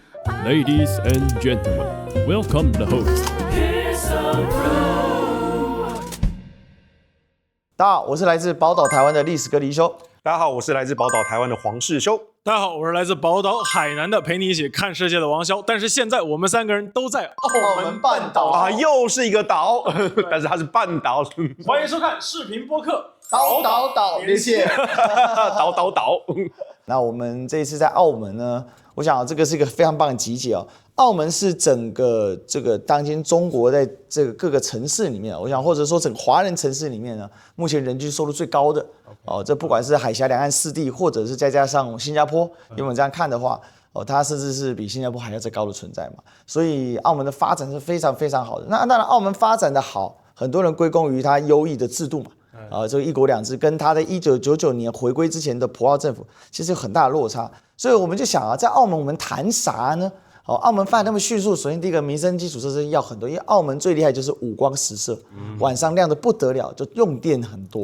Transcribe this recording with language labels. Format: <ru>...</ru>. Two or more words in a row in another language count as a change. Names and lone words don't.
<en>Ladies and gentlemen, welcome the host.</en> <zh>大家好，我是来自寶島台灣的歷史哥黎修。大家好，我是来自寶島台灣的黃世修。大家好，我是來自寶島海南的陪你一起看世界的王驍。但是現在我們三個人都在澳門半島啊，又是一個島，但是它是半島。歡迎收看視頻播客島連線，島。那我們這一次在澳門呢，我想這個是一個非常棒的集結哦。澳門是整個這個當今中國在這個各個城市裡面，我想或者說整個華人城市裡面呢，目前人均收入最高的哦。這不管是海峽兩岸四地，或者是再加上新加坡，因为我們這樣看的話，哦，它甚至是比新加坡還要再高的存在嘛。所以澳門的發展是非常非常好的。那當然，澳門發展的好，很多人歸功於它優異的制度嘛。這個一國兩制跟它在1999年回歸之前的葡澳政府其實有很大的落差，所以我們就想啊，在澳門我們談啥呢？澳門發展那麼迅速，首先第一個民生基礎設施要很多，因為澳門最厲害就是五光十色，晚上亮得不得了，就用電很多。</zh>